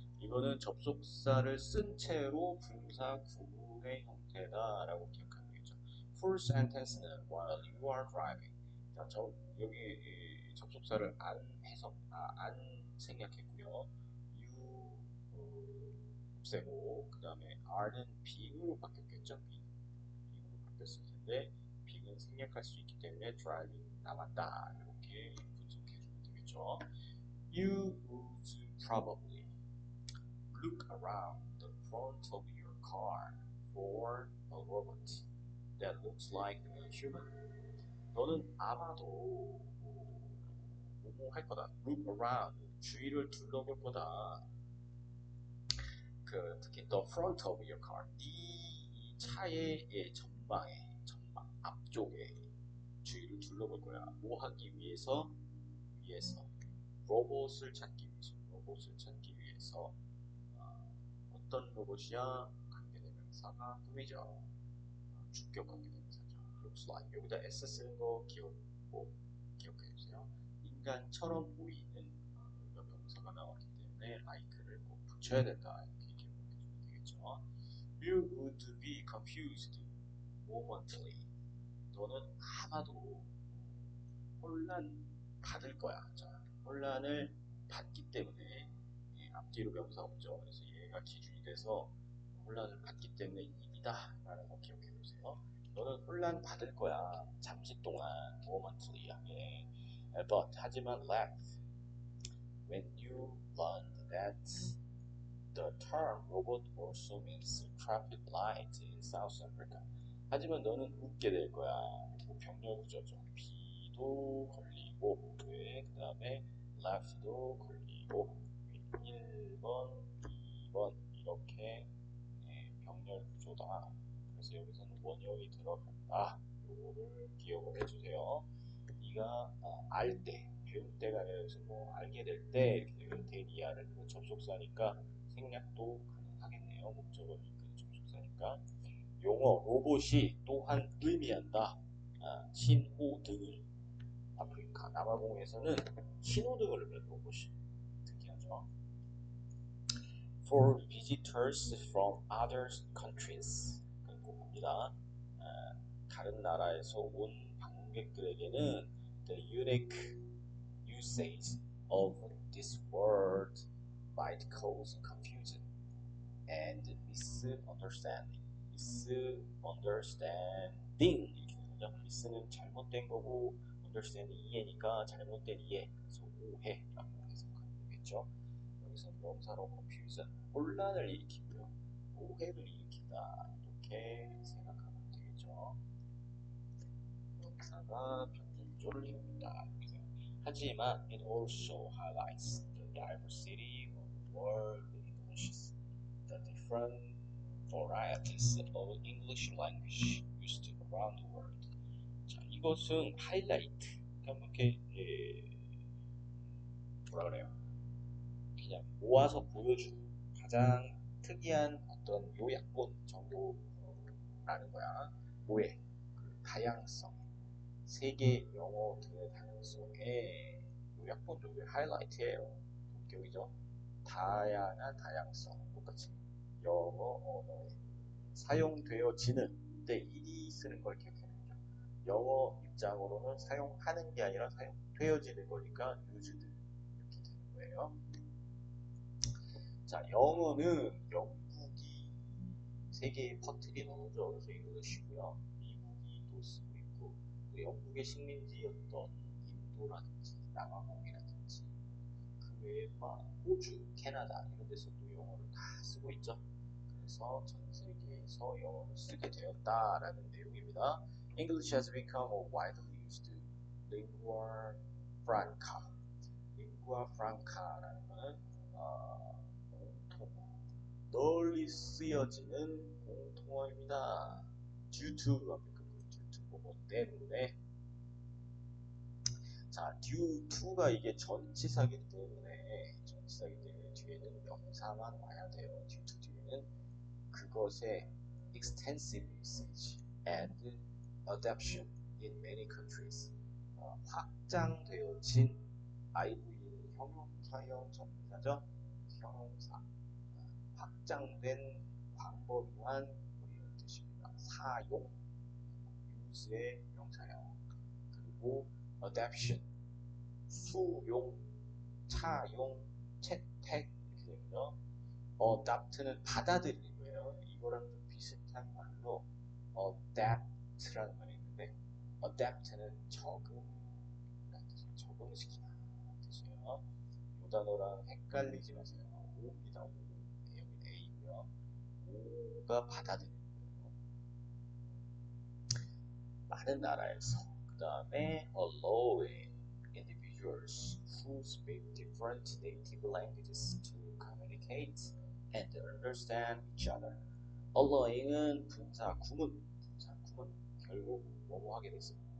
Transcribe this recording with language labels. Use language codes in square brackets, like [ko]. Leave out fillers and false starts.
[ko] 이거는 접속사를 쓴 채로 분사 구문의 형태다라고 기억하면 되겠죠. [en] Full sentence는 while you are driving. [ko] 자, 여기 접속사를 안 생략했고요. you 없애고 그 다음에 are는 being으로 바뀌었겠죠. being으로 바뀌었을 텐데 being은 생략할 수 있기 때문에 driving 남았다. 이렇게 분석해주면 되겠죠. [en] You would probably look around the front of your car for a robot that looks like a human. [ko] 너는 아마도 뭐뭐 할 거다. [en] Look around. [ko] 주위를 둘러볼 거다. 특히 [en] the front of your car. [ko] 네 차의 전방, 앞쪽에 주위를 둘러볼 거야. 뭐 하기 위해서? 로봇을 찾기 위해서 어떤 로봇이야? 관계대명사가 꾸미죠. 주격 관계대명사죠. looks like 여기다 s 쓰는 거 기억해 주세요. 인간처럼 보이는 여기가 명사가 나왔기 때문에 like를 꼭 붙여야 된다. 이렇게 기억해 주면 되겠죠. [en] You would be confused momently. [ko] 너는 아마도 혼란 받을 거야. 자, 혼란을 받기 때문에 앞뒤로 명사 없죠. 그래서 얘가 기준이 돼서 혼란을 받기 때문에 이다 라는 거 기억해 두세요. 너는 혼란 받을 거야. 잠시 동안 momently하게. But 하지만 [en] laugh when you learned that the term robot also means traffic light in South Africa. [ko] 하지만 너는 웃게 될 거야. 병렬구조죠. B도 걸리고 그 다음에 left도 걸리고 1번, 2번 이렇게 병렬구조다. 그래서 여기서는 원형이 들어간다. 요거를 기억을 해주세요. 네가 알 때, 배울 때가 아니라 여기서 뭐 알게 될 때 이렇게 되면 대리아를 접속사니까 생략도 가능하겠네요. 목적을 이끄는 접속사니까. 용어 로봇이 또한 의미한다. 신호등을 아프리카 남아공에서는 신호등을 의미하는 로봇이 특이하죠. [en] For visitors from other countries [ko] 그리고 봅니다. 다른 나라에서 온 방문객들에게는 [en] the unique usage of this word might cause confusion and misunderstanding. [ko] misunderstanding 이렇게 되죠. miss는 잘못된 거고 understanding 이해니까 잘못된 이해. 그래서 오해라고 해석하면 되겠죠. 여기서 명사로 confusion 혼란을 일으키고요. 오해를 일으킨다 이렇게 생각하면 되겠죠. 명사가 변준조를 이룹니다. 하지만 [en] it also highlights the diversity of world Englishes, the different varieties of English language used around the world. [ko] 자, 이것은 하이라이트. 그러니까 이렇게 뭐라 그래요? 그냥 모아서 보여주고 가장 특이한 어떤 요약본 정도 라는 거야. 뭐에? 그 다양성. 세계 영어 등의 다양성에 요약본도 하이라이트예요. 본격이죠. 다양한 다양성. 똑같이 영어 언어에 사용되어지는 때 일이 쓰는 걸 기억해야 되죠. 영어 입장으로는 사용하는 게 아니라 사용되어지는 거니까 used 이렇게 되는 거예요. 자, 영어는 영국이 세계에 퍼뜨린 언어죠. 그래서 잉글리시고요. 미국이 또 쓰고 있고, 또 영국의 식민지였던 인도라든지 남아공이라든지 그 외에 막 호주, 캐나다 이런 데서도 영어를 다 쓰고 있죠. 그래서 전 세계에서 영어를 쓰게 되었다라는 내용입니다. [en] English has become a widely used lingua franca. [ko] lingua franca라는 것은 공통어, 널리 쓰여지는 공통어입니다. due to 앞에 due to 뭐뭐 때문에. 자, due to가 이게 전치사기 때문에 뒤에는 명사만 와야 돼요. [en] due to [ko] 뒤에는 그것의 [en] extensive usage and adoption in many countries. [ko] 확장되어진 IV는 형용사형 전치사죠. 형용사. 확장된 방법이란 이런 뜻입니다. 사용, use의 명사형. 그리고 adoption, 수용, 차용, 채택 이렇게 되고요. adopt는 받아들이는 거예요. 이거랑 좀 비슷한 말로 adapt라는 말이 있는데 adapt는 적응시키다 뜻이에요. 이 단어랑 헷갈리지 마세요. O입니다. O. 여기는 A고요. O가 받아들이는 거예요. 많은 나라에서. [en] 그 다음에 allowing individuals who speak different native languages to communicate and understand each other. [ko] allowing은 분사 구문 결국 뭐뭐 하게 됐어?